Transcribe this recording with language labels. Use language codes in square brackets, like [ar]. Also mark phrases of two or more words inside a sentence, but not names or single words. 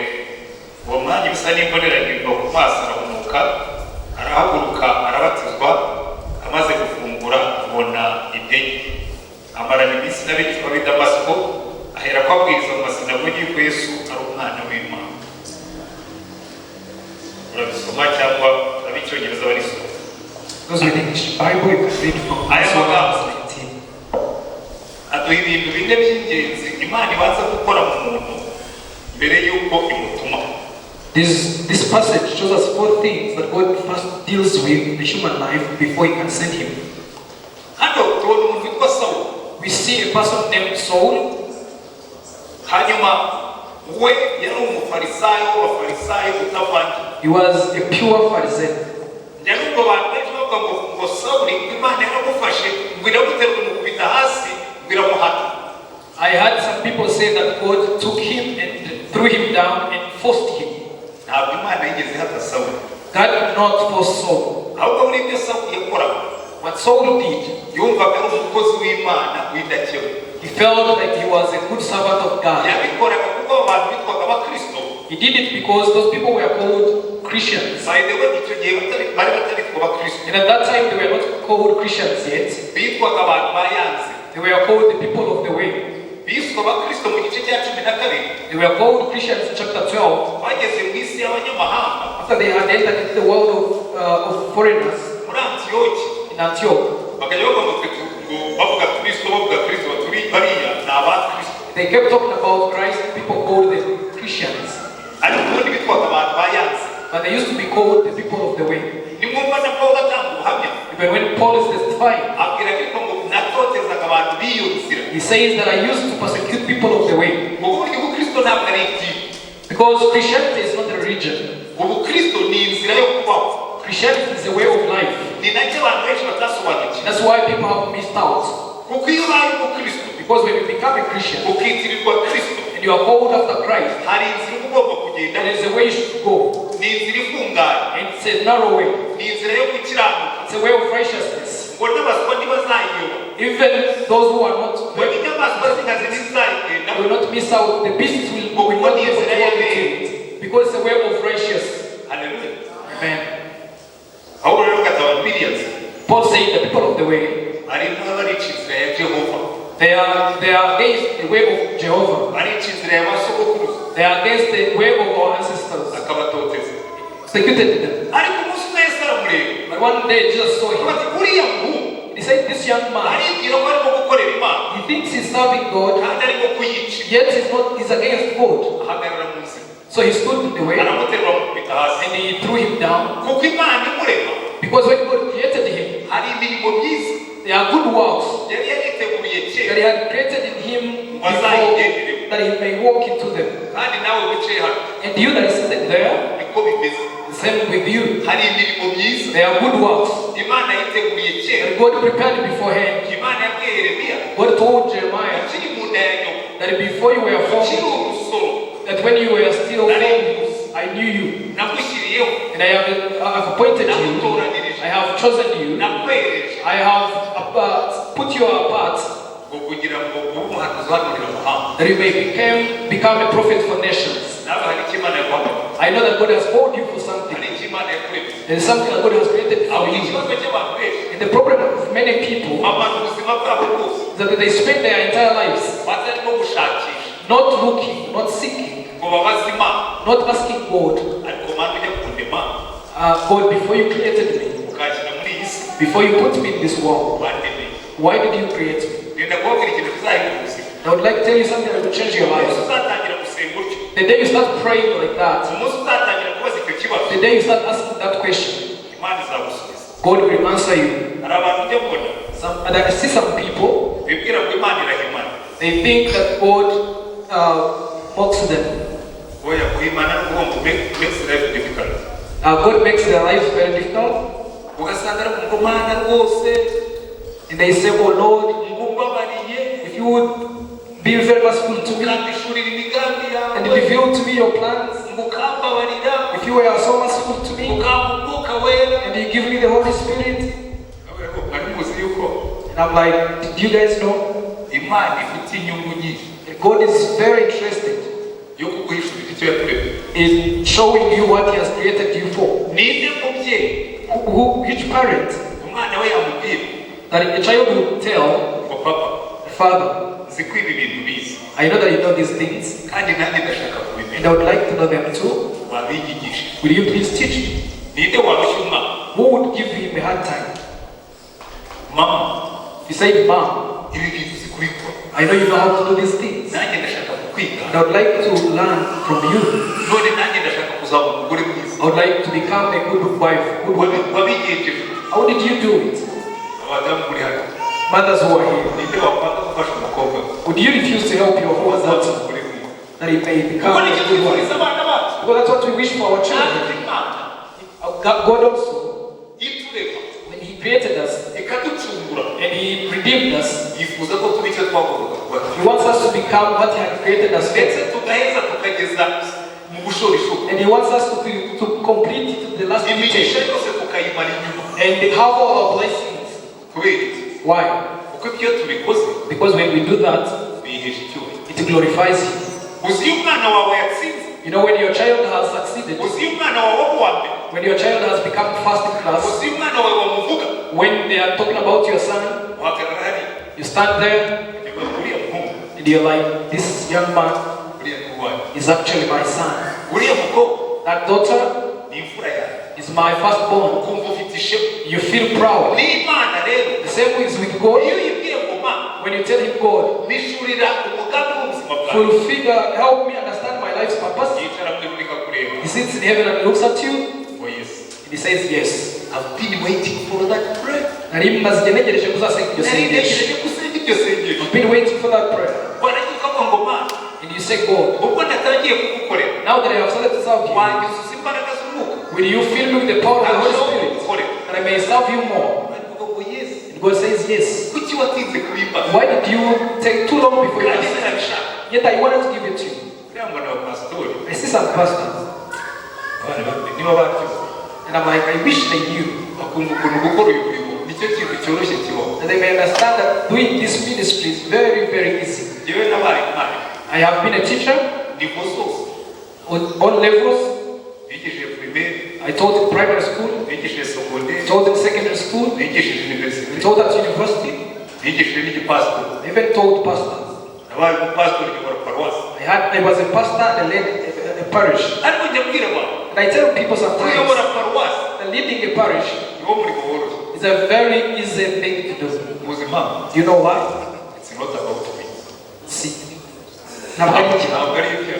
[rw] Uwo mwanya bisa n'imboneranyirwa ku maso arahumuka, arahaguruka, arabatizwa, amaze gufungura abona intege. Amarana iminsi n'abigishwa b'i Damasiko, ahera ko abwiriza mu masinagogi yuko Yesu ari umwana w'Imana. Urabisoma cyangwa abicyongereza barisoma? [en] Those with English Bible, you can read from Psalms 19. [rw] Aduha ibintu bine by'ingenzi Imana ibanza gukora mu muntu mbere y'uko imutuma. [en] This passage shows us 4 things that God first deals with the human life before He can send him. [rw] Hano tubona umuntu witwa Sawuli. [en] We see a person named Saul. [rw] Hanyuma we yari umufarisayo w'abafarisayo utavangiye. [en] He was a pure Pharisee. [rw] Nyaruko abantu benshi bavuga ngo Sawuli Imana yaramufashe ngo iramuterura umukubita hasi ngo iramuhata. [en] I heard some people say that God took him and threw him down and forced him. [rw] Ntabwo Imana yigeze ihata Sawuli. [en] God did not force Saul. [rw] Ahubwo muri ibyo Sawuli yakoraga, [en] What Saul did, [rw] yumvaga ari umukozi w'Imana w'indakemwa. [en] he felt like he was a good servant of God. [rw] Yabikoraga kuko abantu bitwaga abakristo. [en] He did it because those people were called Christians. By the way, [rw] icyo gihe bari bataritwa abakristo. [en] And at that time, they were not called Christians yet. [rw] Bitwaga abantu bayanze. [en] They were called the people of the way. [rw] Biswa abakristo mu gice cya 12. [en] They were called Christians in chapter 12. [rw] Bageze mu isi y'abanyamahanga. [en] After they had entered into the world of foreigners [rw] Muri Antiyoki. [en] in Antioch, [rw] Bakajya bavuga ngo bavuga Kristo bavuga Kristo baturi bariya ni abakristo. [en] they kept talking about Christ. People called them Christians. [rw] Ariko ubundi bitwaga abantu bayanze. [en] But they used to be called the people of the way. [rw] Nimwumva na Pawulo atanga ubuhamya. [en] Even when Paul is testifying, [rw] Abwira ariko ngo natotezaga abantu b'iyo nzira. [en] he says that I used to persecute people of the way. [rw] Ngo burya ubukristo ntabwo ari idini. [en] Because Christianity is not a religion. [rw] Ubukristo ni inzira yo kubaho. [en] Christianity is a way of life. [rw] Ni nacyo abantu benshi batasobanukiwe. [en] That's why people have missed out. [rw] Kuko iyo ubaye umukristo [en] Because when you become a Christian [rw] ukitirirwa Kristo, [en] and you are called after Christ, [rw] hari inzira ugomba kugenda. [en] there is a way you should go. [rw] Ni inzira ifunganye. [en] And it's a narrow way. [rw] Ni inzira yo gukiranuka. [en] It's a way of righteousness. [rw] Ngo n'abaswa ntibazayiyoba. [en] Even those who are not, [rw] Ngo n'inyamaswa z'inkazi ntizizayigenda. [en] will not miss out. The beasts will not be able to walk into it. Because it's a way of righteous. Hallelujah. Amen. [rw] Pawulo rero gataba Bibiliya. [en] Paul saying the people of the way, [rw] Ari n'abarica inzira ya Jehova. [en] they are against the way of Jehovah. [rw] Barica inzira ya basogokuruza. [en] They are against the way of our ancestors. [rw] Akabatoteza. [en] Executed them. [rw] Ariko umunsi umwe Yesu aramureba. [en] But one day Jesus saw him. [rw] Ati uriya muhungu [en] He said, this young man, [rw] aribwira ko arimo gukorera Imana [en] he thinks he's serving God, [rw] kandi arimo kuyica. [en] yet he's against God. [rw] Ahagarara mu nzira. [en] So he stood in the way and [rw] Aramuterura amukubita hasi. [en] he threw him down. [rw] Kuko Imana imurema [en] Because when God created him, [rw] hari imirimo myiza [en] there are good works [rw] yari yariteguriye [en] that [rw] kera. [en] he had created in him before, that he may walk into them. [rw] Kandi nawe wicaye hano [en] And you that is seated there, [rw] niko bimeze. [en] the same with you. [rw] Hari imirimo myiza [en] There are good works [rw] Imana yiteguriye kera. [en] that God prepared beforehand. [rw] Imana yabwiye Yeremiya [en] God told Jeremiah [rw] ukiri mu nda ya nyoko, [en] that before you were [rw] ukiri [en] formed, [rw] urusoro, [en] that when you were still formed, I knew you. [rw] nagushyiriyeho, [en] And I have appointed you. I have chosen you. [rw] nakwereje [en] I have put you apart [rw] ngo kugira ngo ube umuhanuzi uhanurira amahanga. [en] that you may become a prophet for nations. [rw] Nawe hari icyo Imana yaguhamagara. [en] I know that God has called you for something. [rw] Hari icyo Imana yakuremye. [en] There is something that God has created for [rw] Ahubwo [en] you. [rw] ikibazo cy'abantu benshi [en] And the problem of many people [rw] abantu ubuzima bwabo bwose [en] is that they spend their entire lives [rw] batarimo gushakisha [en] not looking, not seeking, [rw] ngo babaze Imana. [en] not asking God, [rw] Ariko Mana ujya kundema [en] God, before you created me, [rw] ukanshyira muri iyi si [en] before you put me in this world, [rw] wandemeye. [en] why did you create me? [rw] Genda kubabwira ikintu kizahindura ubuzima. [en] I would like to tell you something that will change your [rw] Umunsi [en] life. [rw] uzatangira gusenga utyo, [en] The day you start praying like that, [rw] umunsi uzatangira kubaza icyo kibazo, [en] the day you start asking that question, [rw] Imana izagusubiza. [en] God will answer you. [rw] Hari abantu ujya kubona [en] And I see some people, [rw] bibwira ngo Imana irahimana. [en] they think that God mocks them. [rw] Oya, guhimana ni ukuvuga ngo [en] makes life difficult. God makes their lives very difficult. [rw] Ugasanga ari ngo Mana rwose [en] And they say, oh Lord, [rw] ngumbabariye [en] if you would be very merciful to me [rw] ukandishurira imigambi [en] and [rw] yawe, [en] reveal to me your plans, [rw] ngukambabarira, [en] if you were so merciful to me [rw] ukampa umwuka wera. [en] and you give me the Holy Spirit. [rw] Mwari muzi yuko [en] And I'm like, did you guys know [rw] Imana ifite inyungu nyinshi. [en] God is very interested [rw] yo kuguhishurira icyo yakuremye. [en] in showing you what He has created you for. [rw] Ninde mubyeyi [en] Which parent [rw] umwana we yamubwira [en] that a child will tell [rw] ngo papa [en] father, [rw] nzi ko ibi bintu bizi [en] I know that you know these things [rw] kandi nanjye ndashaka [en] and [rw] kubimenya, [en] I would like to know them too. [rw] wabigisha. [en] Will you please teach me? [rw] Ninde warushya umwana? [en] Who would give him a hard time? [rw] Mama, [en] He said, Mom, [rw] ibi bintu uzi kubikora, [en] I know you know how to do these things [rw] nanjye ndashaka kukwiga, [en] and I would like to learn from you. [rw] none nanjye ndashaka kuzaba umugore mwiza. [en] I would like to become a good wife, good woman. [rw] Wabigenjeje [en] How did you do it? [rw] abadamu muri hano, [en] Mothers who are here, [rw] ninde wakwanga gufasha umukobwa [en] would you refuse to help your [rw] wazaba [en] husband [rw] umugore mwiza? [en] that he may become [rw] Kuko [en] a [rw] nicyo [en] good [rw] twifuriza [en] wife? [rw] abana bacu. [en] Because that's what we wish for our [rw] Natwe [en] children. [rw] Imana [en] God also, [rw] iturema [en] when He created us [rw] ikaducungura, [en] and He redeemed us, [rw] yifuza ko tuba icyo twagombaga kuba. [en] He wants us to become what He had created us [rw] Ndetse [en] for. [rw] tugaheza tukageza mu bushorishori, [en] And He wants us to complete it to the last [rw] imigisha [en] detail [rw] yose tukayimara inyuma. [en] and have all our blessings. [rw] Kubera iki? [en] Why? [rw] Kuko ibyo tubikoze [en] Because when we do that, [rw] bihesha icyubahiro. [en] it glorifies Him. [rw] Uzi iyo umwana wawe yatsinze, [en] You know, when your child has succeeded, [rw] uzi iyo umwana wawe waba uwa mbere, [en] when your child has become first in class, [rw] uzi iyo umwana wawe wamuvuga, [en] when they are talking about your son, [rw] uhagarara hariya [en] you stand there [rw] ukavuga uriya muhungu, [en] and you're like, this young man [rw] uriya ni uwanjye, [en] is actually my son. [rw] uriya mukobwa [en] That daughter [rw] ni imfura yawe. [en] is my firstborn. [rw] Ukumva ufite ishema. [en] You feel proud. [rw] N'Imana rero, [en] The same is with God. [rw] iyo uyibwiye ngo ma [en] When you tell Him, God, [rw] nishurira umugambi w'ubuzima bwawe, [en] fulfill, help me understand my life's purpose. [rw] yicara mu ijuru ikakureba. [en] He sits in heaven and looks at you Oh yes, and He says, yes. I've been waiting for that prayer. [rw] Nari maze ntegereje kuzasenga iryo Nari sengesho. ntegereje gusenga iryo sengesho. [en] I've been waiting for that prayer. [rw] Waragiye ukavuga ngo ma [en] And you say, God, [rw] ubwo natangiye kugukorera, [en] now that I have started to serve you, [rw] wanyuzuza imbaraga z'umwuka, [en] will you fill me with the power of the Holy [rw] arushaho [en] Spirit [rw] kugukorera. [en] that I may serve you more? [rw] Baravuga ngo yes. [en] And God says, yes. [rw] Kuki watinze kubimba? [en] Why did you take too long before you [rw] Kandi [en] asked? [rw] narabishaka. [en] Yet I wanted to give it to you. [rw] Uriya mbona abapasitori, [en] I see some pastors, [rw] abana bawe niba babyumva, [en] and I'm like, I wish they knew, [rw] bakumva ukuntu gukora uyu murimo nicyo kintu cyoroshye kibaho. [en] that they may understand that doing this ministry is very, very easy. [rw] Yewe nabaye umwarimu, [en] I have been a teacher [rw] nivo zose, [en] on all levels. [rw] bigishije primaire, [en] I taught in primary school, [rw] bigishije secondaire, [en] taught in secondary school, [rw] bigishije [en] I [rw] universite, [en] taught at university, [rw] bigishije n'igipasitori. [en] I even taught pastors. [rw] Nabaye umupasitori nyobora paruwasi. [en] I was a pastor and led a parish. [rw] Ariko njya mbwira abantu, [en] And I tell people sometimes [rw] kuyobora paruwasi [en] that leading a parish [rw] niwo murimo woroshye. [en] is a very easy thing to do. [rw] Muzi impamvu? [en] Do you know why? It's not about me. See, [rw] Ntabwo ari ibyawe.